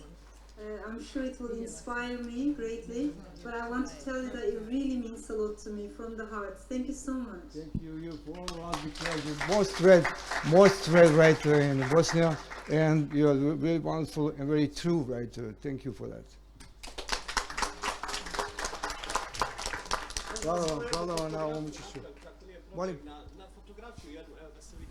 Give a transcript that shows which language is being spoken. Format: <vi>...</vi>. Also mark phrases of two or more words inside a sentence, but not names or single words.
<en>I'm sure it will inspire me greatly, but I want to tell you that it really means a lot to me from the heart. Thank you so much. Thank you for all us, because you're most read writer in Bosnia, and you're a very wonderful and very true writer. Thank you for that.</en> <bs>Hvala vam na ovom učešću. Molim. Na fotografiju jednu, evo da se vidi.</bs>